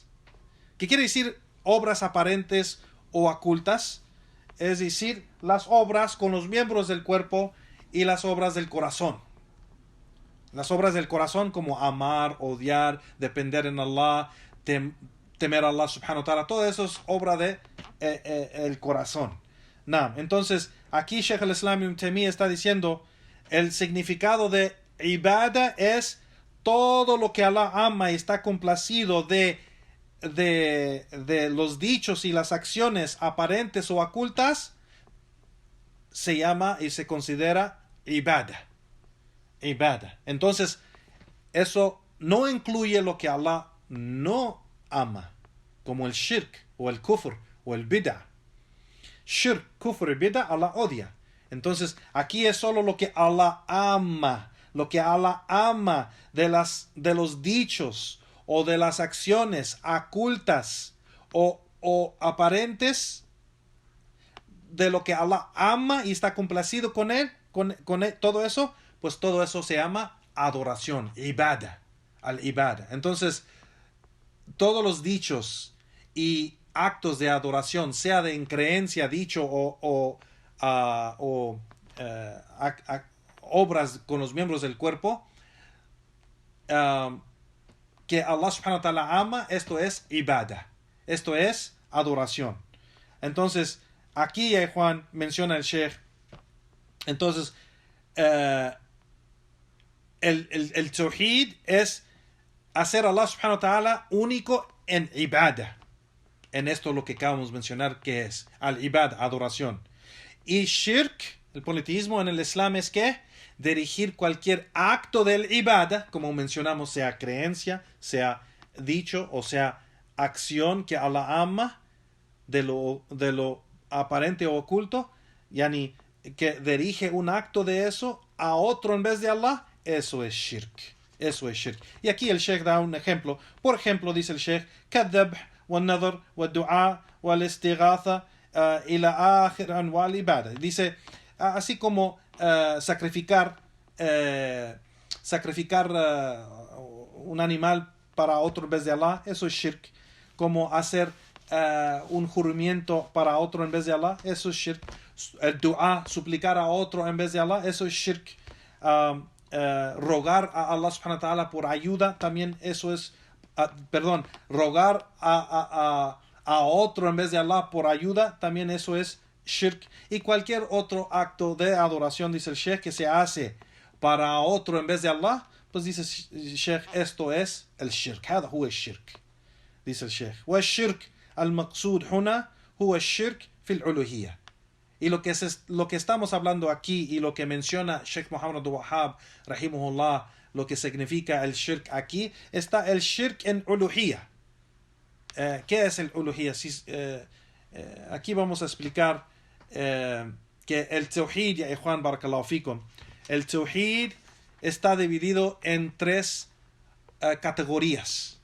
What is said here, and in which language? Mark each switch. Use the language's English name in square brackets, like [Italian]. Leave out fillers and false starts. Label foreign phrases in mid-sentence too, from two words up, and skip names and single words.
[Spanish] ¿Qué quiere decir obras aparentes o ocultas? Es decir, las obras con los miembros del cuerpo y las obras del corazón. Las obras del corazón como amar, odiar, depender en Allah, temer a Allah [Arabic] سبحانه وتعالى, [Spanish] todo eso es obra de el corazón. Entonces, aquí Sheikh al-Islam Ibn Taymiyyah está diciendo el significado de ibada es todo lo que Allah ama y está complacido de los dichos y las acciones aparentes o ocultas, se llama y se considera ibada. Entonces, eso no incluye lo que Allah no ama, como el shirk o el kufr o el bid'ah. Shirk, kufr y bid'ah, Allah odia. Entonces, aquí es solo lo que Allah ama. Lo que Allah ama de los dichos o de las acciones ocultas o aparentes, de lo que Allah ama y está complacido con él, todo eso, pues todo eso se llama adoración, [Arabic] عبادة، العبادة. [Spanish] Entonces, todos los dichos y actos de adoración, sea de creencia, dicho o obras con los miembros del cuerpo, que Allah [Arabic] سبحانه وتعالى [Spanish] ama, esto es ibada, esto es adoración. Entonces, aquí Juan menciona el Sheikh, entonces, el tawhid es hacer a Allah [Arabic] سبحانه وتعالى [Spanish] único en ibada. En esto lo que acabamos de mencionar, que es al-ibad, adoración. Y shirk, el politeísmo en el Islam, es que dirigir cualquier acto del ibada, como mencionamos, sea creencia, sea dicho o sea acción que Allah ama, de lo aparente o oculto, yani que dirige un acto de eso a otro en vez de Allah, eso es shirk. Eso es shirk. Y aquí el Sheikh da un ejemplo. Por ejemplo, dice el Sheikh, [Arabic] كالذبح والنذر والدعاء والاستغاثة إلى آخر أنواع العبادة. [Spanish] Dice, así como sacrificar un animal para otro en vez de Allah, eso es shirk. Como hacer un juramento para otro en vez de Allah, eso es shirk. El dua, suplicar a otro en vez de Allah, eso es shirk. Rogar a Allah [Arabic] سبحانه وتعالى [Spanish] por ayuda, también eso es, rogar a otro en vez de Allah por ayuda, también eso es shirk. Y cualquier otro acto de adoración, dice el Sheikh, que se hace para otro en vez de Allah, pues dice el Sheikh, esto es el shirk. [Arabic] هذا هو الشرك. [Spanish] dice el Sheikh. [Arabic] والشرك المقصود هنا هو الشرك في الألوهية. [Spanish] Y lo que estamos hablando aquí y lo que menciona Sheikh Muhammad Abdul Wahhab, rahimahullah, lo que significa el shirk aquí, está el shirk en uluhiyya. ¿Qué es el uluhiyya? Aquí vamos a explicar que el Tawhid, ya Juan [Arabic] بارك الله فيكم, [Spanish] el Tawhid está dividido en tres categorías.